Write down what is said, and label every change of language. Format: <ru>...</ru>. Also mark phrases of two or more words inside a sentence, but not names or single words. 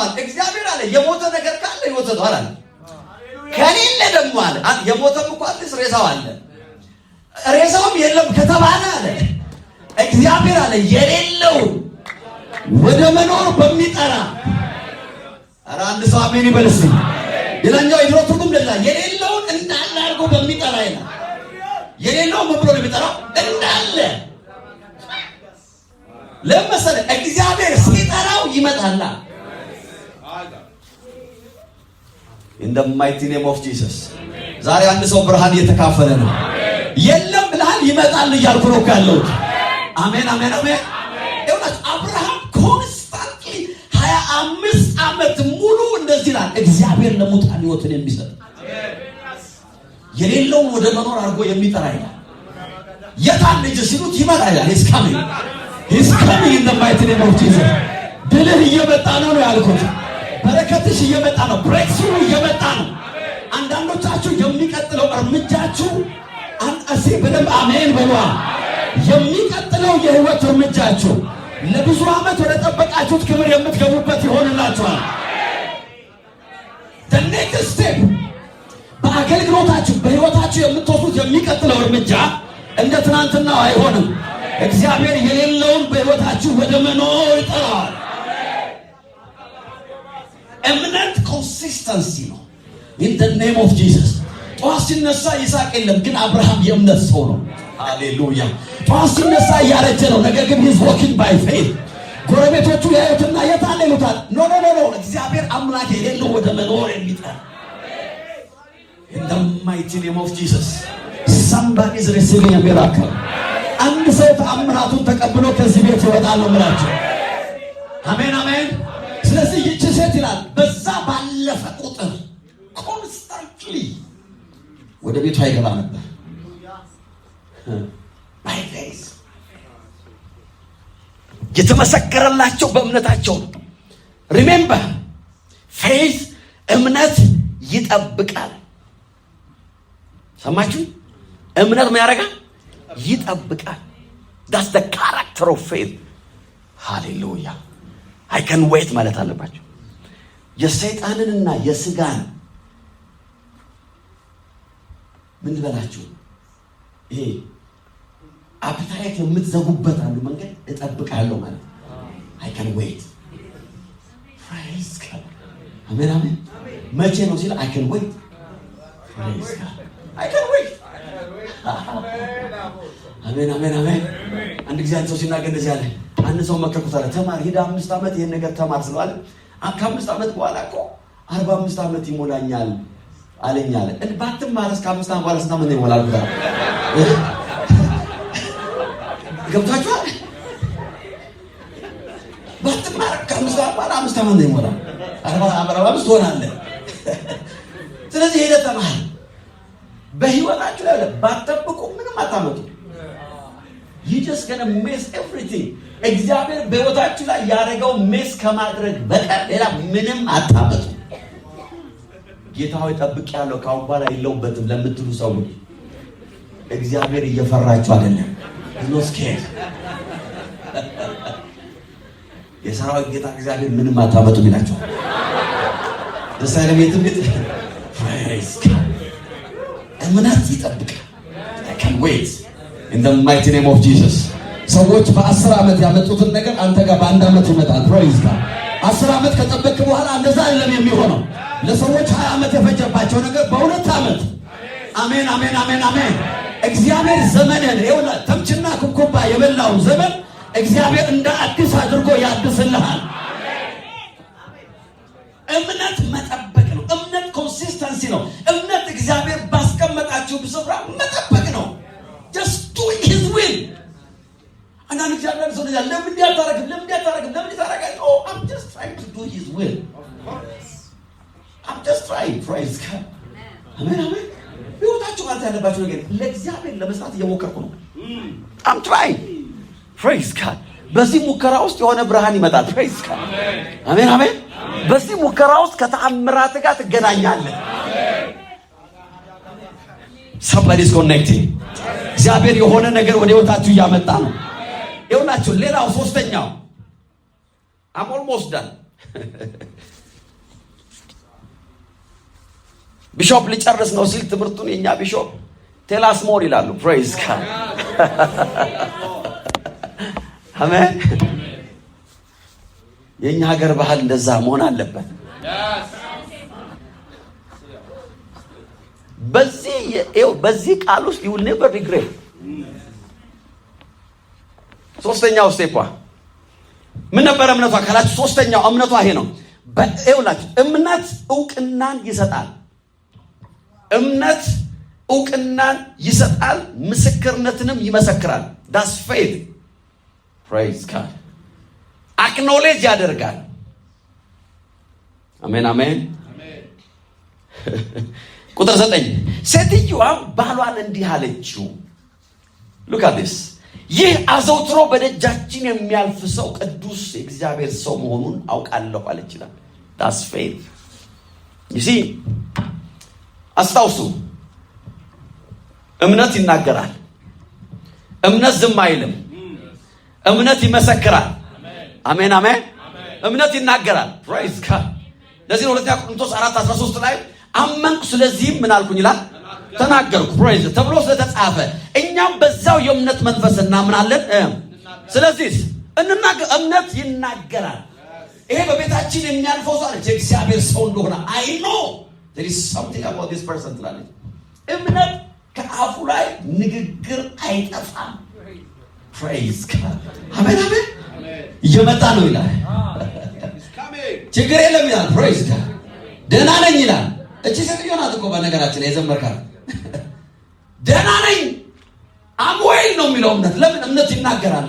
<am>አለ። እግዚአብሔር አለ የሞተ ነገር ካለ ሕይወት ሰጥቷል አለ። ከሌለ ደግሞ አለ የሞተም እኮ አለ ሬሳው አለ። ሬሳውም የለም ከተባለ አለ እግዚአብሔር አለ የሌለውን ወደ መኖር በሚጠራ ኧረ አንድ ሰው አሜን ይበልስ። ሌላኛው የድሮ ትርጉም እንደዛ የሌለውን እንዳለ አድርጎ በሚጠራ ይላል። የሌለው ምን ብሎ ነው የሚጠራው? እንዳለ ለምሳሌ እግዚአብሔር ሲጠራው ይመጣል።</am> <en>in the mighty name of Jesus</en> <am>ዛሬ አንድ ሰው ብርሃን እየተካፈለ ነው። የለም ብለሃል ይመጣል እያልኩ ነው ካለው። አሜን አሜን አሜን። አብርሃም ኮንስታንትሊ 25 ዓመት ሙሉ እንደዚህ ይላል እግዚአብሔር ለሙታን ሕይወትን የሚሰጥ የሌለውን ወደ መኖር አድርጎ የሚጠራ ይላል። የታን ልጅ ሲሉት ይመጣል ይላል።</am> <en>He's coming in the mighty name of Jesus</en> <am>ድልህ እየመጣ ነው ያልኩት። በረከትሽ እየመጣ ነው። ብሬክስሩ እየመጣ ነው። አንዳንዶቻችሁ የሚቀጥለው እርምጃችሁ አንአሲ በደንብ አሜን በሏ። የሚቀጥለው የህይወት እርምጃችሁ ለብዙ ዓመት ወደ ጠበቃችሁት ክብር የምትገቡበት ይሆንላችኋል።</am> <en>the next step</en> <am>በአገልግሎታችሁ በህይወታችሁ የምትወስዱት የሚቀጥለው እርምጃ እንደ ትናንትናው አይሆንም። እግዚአብሔር የሌለውን በህይወታችሁ ወደ መኖር ይጠራዋል። እምነት ኮንሲስተንሲ ነው።</am> <en>in the name of Jesus</en> <am>ጠዋት ሲነሳ ይስሐቅ የለም፣ ግን አብርሃም የእምነት ሰው ነው። ሃሌሉያ። ጠዋት ሲነሳ እያረጀ ነው፣ ነገር ግን</am> <en>he's walking by faith።</en> <am>ጎረቤቶቹ ያዩትና የታለ ይሉታል። ኖ እግዚአብሔር አምላክ የሌለው ወደ መኖር የሚጠራ in</am> <en>the mighty name of Jesus somebody is receiving a miracle።</en> <am>አንድ ሰው ተአምራቱን ተቀብሎ ከዚህ ቤት ይወጣል ነው የምላችሁ። አሜን አሜን። ስለዚህ ይህች ሴት ይላል በዛ ባለፈ ቁጥር ኮንስታንትሊ ወደ ቤቷ ይገባ ነበር።</am> <en>by faith</en> <am>የተመሰከረላቸው በእምነታቸው ነው።</am> <en>remember faith</en> <am>እምነት ይጠብቃል። ሰማችሁ? እምነት ምን ያደርጋል? ይጠብቃል።</am> <en>that's the character of faith።</en> <am>ሃሌሉያ።</am> <en>I can wait</en> <am>ማለት አለባቸው። የሰይጣንንና የስጋን ምን ልበላችሁ ይሄ አፕታይት የምትዘጉበት አንዱ መንገድ እጠብቃለሁ ማለት</am> <en>I can wait። praise God።</en> <am>አሜን አሜን። መቼ ነው ሲል</am> <en>I can wait። praise God። I can wait።</en> <am>አሜን አሜን አሜን። አንድ ጊዜ አንተ ሲናገር እንደዚህ አለ። አንድ ሰው መከርኩት አለ ተማር ሄዳ 5 ዓመት ይሄን ነገር ተማር ስለዋል ከ5 ዓመት በኋላ እኮ 45 ዓመት ይሞላኛል አለኝ አለ። ባትማር እስከ 5 ዓመት በኋላ ስንት ዓመት ይሞላል ብላ ገብታችኋል? ባትማር ከ5 ዓመት በኋላ 5 ዓመት ይሞላል 45 ትሆናለህ። ስለዚህ ሄደ ተማር። በህይወታችሁ ላይ ባትጠብቁ ምንም አታመጡ።</am> <en>you just gonna miss everything።</en> <am>እግዚአብሔር በህይወታችሁ ላይ ያደረገው ሜስ ከማድረግ በቀር ሌላ ምንም አታመጡ። ጌታ ሆይ ጠብቄያለሁ ካሁን በኋላ የለውበትም ለምትሉ ሰዎች እግዚአብሔር እየፈራችሁ አይደለም።</am> <en>no scared።</en> <am>የሰራዊት ጌታ እግዚአብሔር ምንም አታመጡ ይላችኋል። ደስ አይልም? የትንቢት</am> <en>praise God።</en> <am>እምነት ይጠብቃል።</am> <en>I can wait in the mighty name of Jesus።</en> <am>ሰዎች በ10 ዓመት ያመጡትን ነገር አንተ ጋር በ1 ዓመት ይመጣል።</am> <en>praise God።</en> <am>10 ዓመት ከጠበቅ በኋላ እንደዛ አይደለም የሚሆነው። ለሰዎች 20 ዓመት የፈጀባቸው ነገር በ2 ዓመት። አሜን አሜን አሜን አሜን። እግዚአብሔር ዘመንን ይውላ ተምችና ኩኩባ የበላውን ዘመን እግዚአብሔር እንደ አዲስ አድርጎ ያድስልሃል። እምነት መጠበቅ ነው። እምነት ኮንሲስተንሲ ነው። እምነት እግዚአብሔር ባስቀመጣችሁ ስፍራ መጠበቅ ነው።</am> <en>just doing his will።</en> <am>አንዳንድ እግዚአብሔር ሰው ይላል ለምን ያታረግ</am> <en>oh I'm just trying to do his will። I'm just trying። praise God።</en> <am>አሜን አሜን። ህይወታችሁ ማለት ያለባችሁ ነገር ለእግዚአብሔር ለመስራት እየሞከርኩ ነው።</am> <en>I'm trying። praise God።</en> <am>በዚህ ሙከራ ውስጥ የሆነ ብርሃን ይመጣል።</am> <en>praise God።</en> <am>አሜን አሜን። በዚህ ሙከራ ውስጥ ከተአምራት ጋር ትገናኛለህ።</am> <en>somebody is connecting።</en> <am>እግዚአብሔር የሆነ ነገር ወደ ህይወታችሁ እያመጣ ነው። ይኸውላችሁ ሌላው ሶስተኛው</am> <en>I'm almost done።</en> <am>ቢሾፕ ሊጨርስ ነው ሲል ትምህርቱን የኛ ቢሾፕ</am> <en>tell us more</en> <am>ይላሉ።</am> <en>praise God</en> <am>አሜን። የኛ ሀገር ባህል እንደዛ መሆን አለበት። በዚህ ቃል ውስጥ</am> <en>you will never regret።</en> <am>ሶስተኛው ስቴፕ ምን ነበር እምነቷ ካላችሁ፣ ሶስተኛው እምነቷ ይሄ ነው። ይኸውላችሁ እምነት ዕውቅናን ይሰጣል። እምነት ዕውቅናን ይሰጣል፣ ምስክርነትንም ይመሰክራል።</am> <en>that's faith። praise God።</en> <am>አክኖሌጅ ያደርጋል። አሜን አሜን። ቁጥር 9 ሴትዮዋ ባሏን እንዲህ አለችው፣</am> <en>look at this።</en> <am>ይህ አዘውትሮ በደጃችን የሚያልፍ ሰው ቅዱስ የእግዚአብሔር ሰው መሆኑን አውቃለሁ አለች ይላል።</am> <en>that's faith። you see</en> <am>አስታውሱ፣ እምነት ይናገራል። እምነት ዝም አይልም። እምነት ይመሰክራል። አሜን አሜን። እምነት ይናገራል።</am> <en>praise God።</en> <am>ለዚህ ነው ሁለተኛ ቆሮንቶስ 4:13 ላይ አመንኩ ስለዚህም ምን አልኩኝ ይላል፣ ተናገርኩ ፕሬዝ ተብሎ ስለተጻፈ እኛም በዛው የእምነት መንፈስ እናምናለን። ስለዚህ እምነት ይናገራል። ይሄ በቤታችን የሚያልፈው ሰው አለች የእግዚአብሔር ሰው እንደሆነ</am> <en>I know there is something about this person</en> <am>ትላለች። እምነት ከአፉ ላይ ንግግር አይጠፋም።</am> <en>praise God</en> <am>አሜን አሜን። እየመጣ ነው ይላል። ችግር የለም ይላል።</am> <en>praise God</en> <am>ደህና ነኝ ይላል። እቺ ሴትዮ ናት እኮ በነገራችን ላይ የዘመርካት ደህና ነኝ አምዌል ነው የሚለው እምነት። ለምን እምነት ይናገራል?</am>